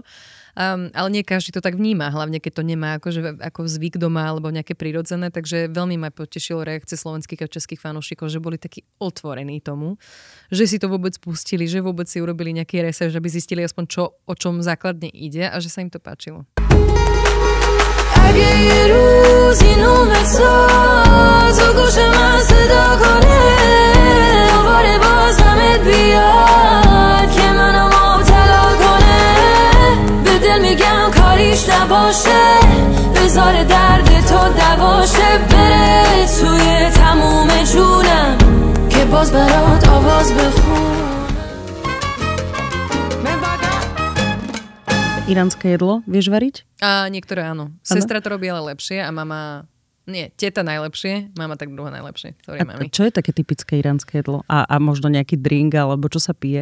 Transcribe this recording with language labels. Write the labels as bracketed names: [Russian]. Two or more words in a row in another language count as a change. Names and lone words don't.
[Slovak] Ale nie každý to tak vníma, hlavne keď to nemá ako zvyk doma alebo nejaké prirodzené. Takže veľmi ma potešilo reakcie slovenských a českých fanúšikov, že boli takí otvorení tomu, že si to vôbec pustili, že vôbec si urobili nejaký research, aby zistili aspoň o čom základne ide a že sa im to páčilo. [Persian] اگه یه روز اینو بساز و گوش من صدا کنه دوباره باز همت بیاد که منو مبتلا کنه به دل میگم کاریش نباشه بذار درد تو دواشه بره توی تموم جونم که باز برات آواز بخون. [Slovak] Iránske jedlo vieš variť? Niektoré áno. Sestra to robí ale lepšie a mama... Nie, teta najlepšie, mama tak druhá najlepšie. Sorry, mami. Čo je také typické iránske jedlo? A možno nejaký drink, alebo čo sa pije?